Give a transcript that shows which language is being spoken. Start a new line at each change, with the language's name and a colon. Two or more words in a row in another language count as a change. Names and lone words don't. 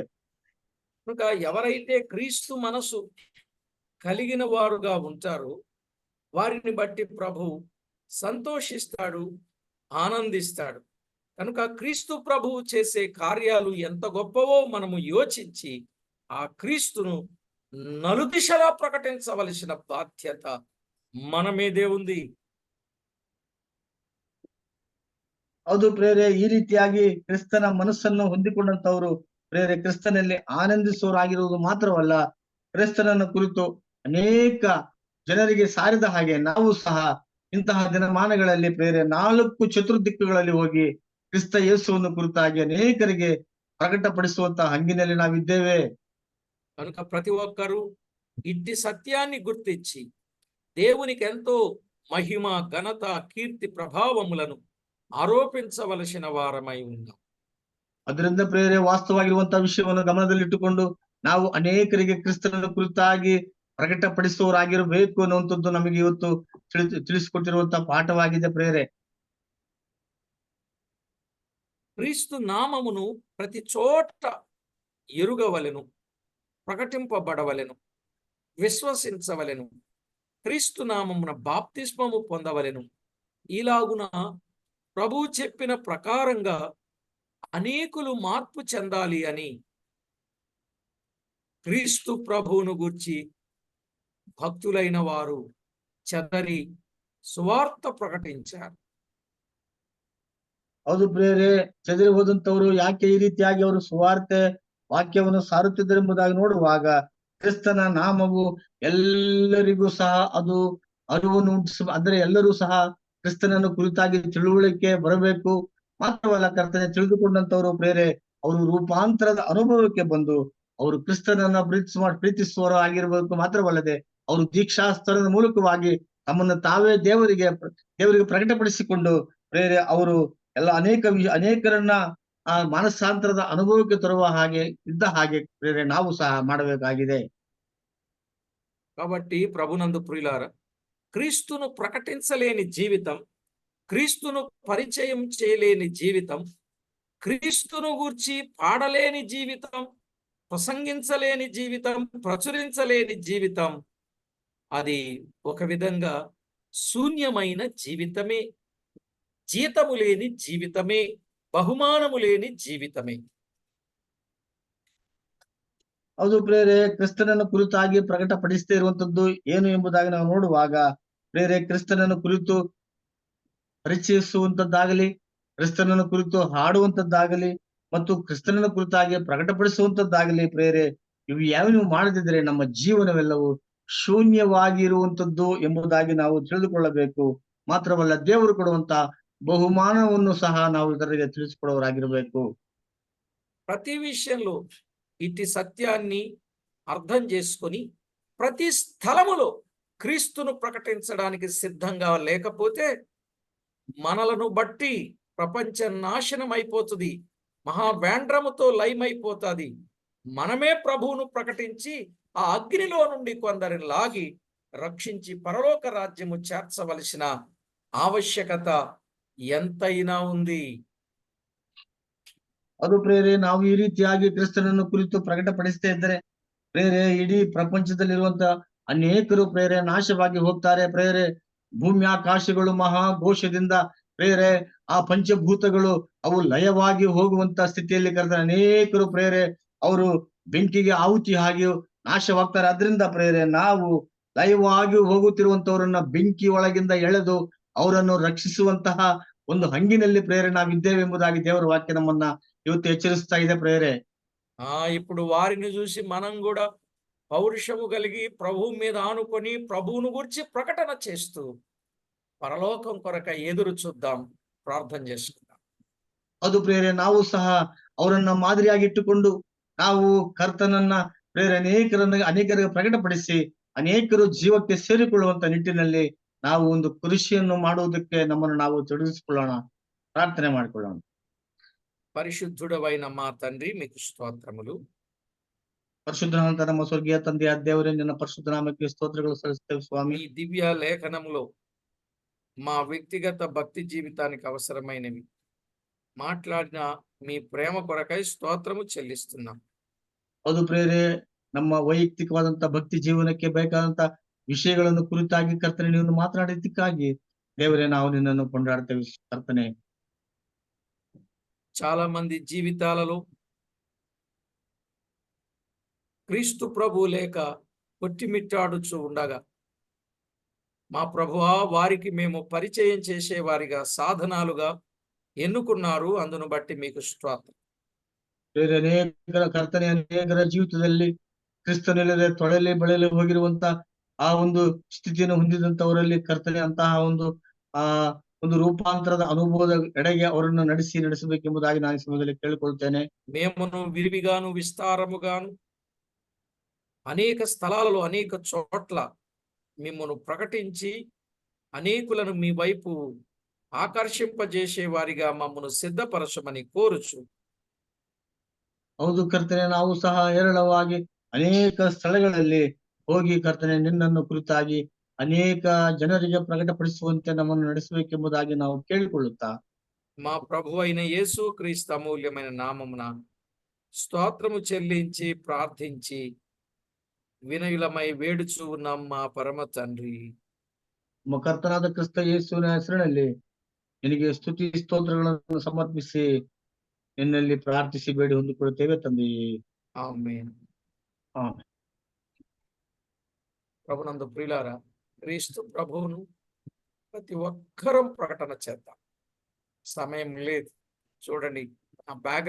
Telugu: కనుక ఎవరైతే క్రీస్తు మనసు కలిగిన వారుగా ఉంటారో వారిని బట్టి ప్రభు సంతోషిస్తాడు, ఆనందిస్తాడు. కనుక క్రీస్తు ప్రభువు చేసే కార్యాలు ఎంత గొప్పవో మనము యోచించి ఆ క్రీస్తును నలుదిశలా ప్రకటించవలసిన బాధ్యత మన మీదే ఉంది.
Kannada: ಹೌದು ಪ್ರೇರೆ, ಈ ರೀತಿಯಾಗಿ ಕ್ರಿಸ್ತನ ಮನಸ್ಸನ್ನು ಹೊಂದಿಕೊಂಡಂತವರು ಪ್ರೇರೆ ಕ್ರಿಸ್ತನಲ್ಲಿ ಆನಂದಿಸುವರಾಗಿರುವುದು ಮಾತ್ರವಲ್ಲ, ಕ್ರಿಸ್ತನನ್ನು ಕುರಿತು ಅನೇಕ ಜನರಿಗೆ ಸಾರಿದ ಹಾಗೆ ನಾವು ಸಹ ಇಂತಹ ದಿನಮಾನಗಳಲ್ಲಿ ಪ್ರೇರೆ 4 ಚತುರ್ದಿಕ್ಕುಗಳಲ್ಲಿ ಹೋಗಿ ಕ್ರಿಸ್ತ ಯೇಸುವನ್ನು ಕುರಿತಾಗಿ ಅನೇಕರಿಗೆ ಪ್ರಕಟಪಡಿಸುವಂತಹ ಹಂಗಿನಲ್ಲಿ ನಾವಿದ್ದೇವೆ.
Telugu: కనుక ప్రతి ఒక్కరూ ఇట్టి సత్యాన్ని గుర్తించి దేవునికి ఎంతో మహిమ, ఘనత, కీర్తి, ప్రభావములను ఆరోపించవలసిన వారమై ఉన్నాం.
Kannada: ಅದರಿಂದ ಪ್ರೇರೆ ವಾಸ್ತವವಾಗಿರುವಂತಹ ವಿಷಯವನ್ನು ಗಮನದಲ್ಲಿಟ್ಟುಕೊಂಡು ನಾವು ಅನೇಕರಿಗೆ ಕ್ರಿಸ್ತನನ್ನು ಕುರಿತಾಗಿ ಪ್ರಕಟಪಡಿಸುವವರಾಗಿರಬೇಕು ಅನ್ನುವಂಥದ್ದು ನಮಗೆ ಇವತ್ತು ತಿಳಿಸಿಕೊಟ್ಟಿರುವಂತಹ ಪಾಠವಾಗಿದೆ ಪ್ರೇರೆ.
Telugu: క్రీస్తు నామమును ప్రతి చోట ఎరుగవలెను, ప్రకటింపబడవలెను, విశ్వసించవలెను. క్రీస్తు నామమున బాప్తిస్మము పొందవలెను. ఇలాగున ప్రభు చెప్పిన ప్రకారంగా అనేకులు మార్పు చెందాలి అని క్రీస్తు ప్రభువును గూర్చి భక్తులైన వారు చెదరి సువార్త ప్రకటించారు.
Kannada: ಹೌದು ಪ್ರೇರೆ, ಚದರಿ ಹೋದಂತವರು ಯಾಕೆ ಈ ರೀತಿಯಾಗಿ ಅವರು ಸುವಾರ್ತೆ ವಾಕ್ಯವನ್ನು ಸಾರುತ್ತಿದ್ದರೆಂಬುದಾಗಿ ನೋಡುವಾಗ ಕ್ರಿಸ್ತನ ನಾಮವು ಎಲ್ಲರಿಗೂ ಸಹ ಅದು ಅರಿವನ್ನು ಅಂದ್ರೆ ಎಲ್ಲರೂ ಸಹ ಕ್ರಿಸ್ತನನ್ನು ಕುರಿತಾಗಿ ತಿಳುವಳಿಕೆ ಬರಬೇಕು. ಮಾತ್ರವಲ್ಲ, ಕರ್ತನೆ ತಿಳಿದುಕೊಂಡಂತವರು ಪ್ರೇರೆ ಅವರು ರೂಪಾಂತರದ ಅನುಭವಕ್ಕೆ ಬಂದು ಅವರು ಕ್ರಿಸ್ತನನ್ನ ಪ್ರೀತಿಸುವವರು ಆಗಿರಬೇಕು. ಮಾತ್ರವಲ್ಲದೆ ಅವರು ದೀಕ್ಷಾಸ್ತರದ ಮೂಲಕವಾಗಿ ತಮ್ಮನ್ನು ತಾವೇ ದೇವರಿಗೆ ಪ್ರಕಟಪಡಿಸಿಕೊಂಡು ಪ್ರೇರೆ ಅವರು ಎಲ್ಲ ಅನೇಕರನ್ನ ಆ ಮಾನಸಾಂತರದ ಅನುಭವಕ್ಕೆ ತರುವ ಹಾಗೆ ಪ್ರೇರೆ ನಾವು ಸಹ ಮಾಡಬೇಕಾಗಿದೆ.
Telugu: కాబట్టి ప్రభునందు ప్రియులారా, క్రీస్తును ప్రకటించలేని జీవితం, క్రీస్తును పరిచయం చేయలేని జీవితం, క్రీస్తును గూర్చి పాడలేని జీవితం, ప్రసంగించలేని జీవితం, ప్రచురించలేని జీవితం, అది ఒక విధంగా శూన్యమైన జీవితమే, జీతము లేని జీవితమే, బహుమానము లేని జీవితమే.
Kannada: ಹೌದು ಪ್ರೇರೆ, ಕ್ರಿಸ್ತನನ್ನು ಕುರಿತಾಗಿ ಪ್ರಕಟಪಡಿಸದೇ ಇರುವಂತದ್ದು ಏನು ಎಂಬುದಾಗಿ ನಾವು ನೋಡುವಾಗ ಪ್ರೇರೆ ಕ್ರಿಸ್ತನನ್ನು ಕುರಿತು ಪರಿಚಯಿಸುವಂತದ್ದಾಗಲಿ, ಕ್ರಿಸ್ತನನ್ನು ಕುರಿತು ಹಾಡುವಂತದ್ದಾಗಲಿ ಮತ್ತು ಕ್ರಿಸ್ತನನ್ನು ಕುರಿತಾಗಿ ಪ್ರಕಟಪಡಿಸುವಂತದ್ದಾಗಲಿ ಪ್ರೇರೆ ಇವು ಯಾವ ನೀವು ಮಾಡದಿದ್ರೆ ನಮ್ಮ ಜೀವನವೆಲ್ಲವೂ ಶೂನ್ಯವಾಗಿರುವಂತದ್ದು ಎಂಬುದಾಗಿ ನಾವು ತಿಳಿದುಕೊಳ್ಳಬೇಕು. ಮಾತ್ರವಲ್ಲ, ದೇವರು ಕೊಡುವಂತ ಬಹುಮಾನವನ್ನು ಸಹ ನಾವು ಇದರಿಗೆ ತಿಳಿಸಿಕೊಡುವವರಾಗಿರಬೇಕು.
Telugu: ప్రతి విషయంలో ఇట్టి సత్యాన్ని అర్థం చేసుకొని ప్రతి స్థలములో క్రీస్తును ప్రకటించడానికి సిద్ధంగా లేకపోతే మనలను బట్టి ప్రపంచ నాశనం అయిపోతుంది, మహావేండ్రముతో లయమైపోతుంది. మనమే ప్రభువును ప్రకటించి ఆ అగ్నిలో నుండి కొందరిని లాగి రక్షించి పరలోక రాజ్యము చేర్చవలసిన ఆవశ్యకత ఎంతైనా ఉంది.
Kannada: ಅದು ಪ್ರೇರೆ ನಾವು ಈ ರೀತಿಯಾಗಿ ಕ್ರಿಸ್ತನನ್ನು ಕುರಿತು ಪ್ರಕಟಪಡಿಸದೇ ಇದ್ದರೆ ಪ್ರೇರೆ ಇಡೀ ಪ್ರಪಂಚದಲ್ಲಿರುವಂತ ಅನೇಕರು ಪ್ರೇರೆ ನಾಶವಾಗಿ ಹೋಗ್ತಾರೆ. ಪ್ರೇರೆ ಭೂಮಿ ಆಕಾಶಗಳು ಮಹಾಘೋಷದಿಂದ ಪ್ರೇರೆ ಆ ಪಂಚಭೂತಗಳು ಅವು ಲಯವಾಗಿ ಹೋಗುವಂತ ಸ್ಥಿತಿಯಲ್ಲಿ ಕರೆದ ಅನೇಕರು ಪ್ರೇರೆ ಅವರು ಬೆಂಕಿಗೆ ಆಹುತಿ ಆಗಿ ನಾಶವಾಗ್ತಾರೆ. ಅದರಿಂದ ಪ್ರೇರೆ ನಾವು ಲಯವಾಗಿ ಹೋಗುತ್ತಿರುವಂತವರನ್ನ ಬೆಂಕಿ ಒಳಗಿಂದ ಎಳೆದು ಅವರನ್ನು ರಕ್ಷಿಸುವಂತಹ ಒಂದು ಹಂಗಿನಲ್ಲಿ ಪ್ರೇರೆ ನಾವಿದ್ದೇವೆ ಎಂಬುದಾಗಿ ದೇವರ ವಾಕ್ಯ ನಮ್ಮನ್ನ ಇವತ್ತು హెచ్చరిస్తా ಇದೆ ప్రేరే.
Telugu: ఇప్పుడు వారిని చూసి మనం కూడా పౌరుషము కలిగి ప్రభువు మీద ఆనుకొని ప్రభువును గురించి ప్రకటన చేస్తూ పరలోకం కొరక ఎదురు చూద్దాం, ప్రార్థన చేసుకుందాం.
Kannada: ಅದು ಪ್ರೇರೆ ನಾವು ಸಹ ಅವರನ್ನ ಮಾದರಿಯಾಗಿ ಇಟ್ಟುಕೊಂಡು ನಾವು ಕರ್ತನನ್ನ ಪ್ರೇರೆ ಅನೇಕರಿಗೆ ಪ್ರಕಟಪಡಿಸಿ ಅನೇಕರು ಜೀವಕ್ಕೆ ಸೇರಿಕೊಳ್ಳುವಂತ ನಿಟ್ಟಿನಲ್ಲಿ ನಾವು ಒಂದು ಕೃಷಿಯನ್ನು ಮಾಡುವುದಕ್ಕೆ ನಮ್ಮನ್ನು ನಾವು ತೊಡಗಿಸಿಕೊಳ್ಳೋಣ. ಪ್ರಾರ್ಥನೆ ಮಾಡಿಕೊಳ್ಳೋಣ.
Telugu: పరిశుద్ధుడవైన మా తండ్రి మీకు స్తోత్రములు.
Kannada: ಪರಿಶುದ್ಧನಾದಂತ ನಮ್ಮ ಸ್ವರ್ಗೀಯ ತಂದೆಯ ದೇವರೇ, ನಿನ್ನ ಪರಿಶುದ್ಧ ನಾಮಕ್ಕೆ ಸ್ತೋತ್ರಗಳು ಸಲ್ಲಿಸುತ್ತೇವೆ ಸ್ವಾಮಿ.
Telugu: మీ దివ్య లేఖనములో మా వ్యక్తిగత భక్తి జీవితానికి అవసరమైనవి మాట్లాడిన మీ ప్రేమ కొరకై స్తోత్రము చెల్లిస్తున్నాం.
Kannada: ಹೌದು ಪ್ರೇರೆ, ನಮ್ಮ ವೈಯಕ್ತಿಕವಾದಂತ ಭಕ್ತಿ ಜೀವನಕ್ಕೆ ಬೇಕಾದಂತ ವಿಷಯಗಳನ್ನು ಕುರಿತಾಗಿ ಕರ್ತನೆ ನೀವು ಮಾತನಾಡಿದ್ದಕ್ಕಾಗಿ ದೇವರೇ ನಾವು ನಿನ್ನನ್ನು ಕೊಂಡಾಡ್ತೇವೆ ಕರ್ತನೆ.
Telugu: చాలా మంది జీవితాలలో క్రీస్తు ప్రభు లేక కొట్టిమిట్టాడుచు ఉండగా మా ప్రభువా వారికి మేము పరిచయం చేసేవారిగా సాధనాలుగా ఎన్నుకున్నారు. అందును బట్టి మీకు స్తోత్రం.
Kannada: ಬೇರೆ ಅನೇಕರ ಕರ್ತನೆ, ಅನೇಕರ ಜೀವಿತದಲ್ಲಿ ಕ್ರಿಸ್ತನಿಲ್ಲದೆ ತೊಳಲಿ ಬಳಲಿ ಹೋಗಿರುವಂತ ಆ ಒಂದು ಸ್ಥಿತಿಯನ್ನು ಹೊಂದಿದಂತವರಲ್ಲಿ ಕರ್ತನೆ ಅಂತಹ ಆ ಒಂದು ರೂಪಾಂತರದ ಅನುಭವದ ಎಡೆಗೆ ಅವರನ್ನು ನಡೆಸಬೇಕೆಂಬುದಾಗಿ ನಾನು ಈ ಸಮಯದಲ್ಲಿ ಕೇಳಿಕೊಳ್ತೇನೆ.
Telugu: మేమును విరివిగాను విస్తారముగాను అనేక స్థలాలలో అనేక చోట్ల మిమ్మను ప్రకటించి అనేకులను మీ వైపు ఆకర్షింపజేసే వారిగా మమ్మను సిద్ధపరచమని కోరుచు.
Kannada: ಹೌದು ಕರ್ತನೆ, ನಾವು ಸಹ ಹೇರಳವಾಗಿ ಅನೇಕ ಸ್ಥಳಗಳಲ್ಲಿ ಹೋಗಿ ಕರ್ತನೆ ನಿನ್ನನ್ನು ಕುರಿತಾಗಿ ಅನೇಕ ಜನರಿಗೆ ಪ್ರಕಟಪಡಿಸುವಂತೆ ನಮ್ಮನ್ನು ನಡೆಸಬೇಕೆಂಬುದಾಗಿ ನಾವು ಕೇಳಿಕೊಳ್ಳುತ್ತಾ
Telugu: మా ప్రభు అయిన యేసు క్రీస్తు అమూల్యమైన నామమున స్తోత్రము చెల్లించి ప్రార్థించి వినయులమై వేడుచు ఉన్నాం మా పరమ తండ్రి.
Kannada: ನಮ್ಮ ಕರ್ತನಾದ ಕ್ರಿಸ್ತ ಯೇಸುವಿನ ಹೆಸರಿನಲ್ಲಿ ನಿನಗೆ ಸ್ತುತಿ ಸ್ತೋತ್ರಗಳನ್ನು ಸಮರ್ಪಿಸಿ ನಿನ್ನಲ್ಲಿ ಪ್ರಾರ್ಥಿಸಿ ಬೇಡಿ ಹೊಂದಿಕೊಳ್ಳುತ್ತೇವೆ ತಂದೆಯೇ.
Telugu: ఆమేన్.
Kannada: ಆಮೆನ್.
Telugu: ప్రభునందు ప్రియులారా, క్రీస్తు ప్రభువును ప్రతి ఒక్కరం ప్రకటన చేద్దాం. సమయం లేదు. చూడండి, ఆ బ్యాక్గ్రౌండ్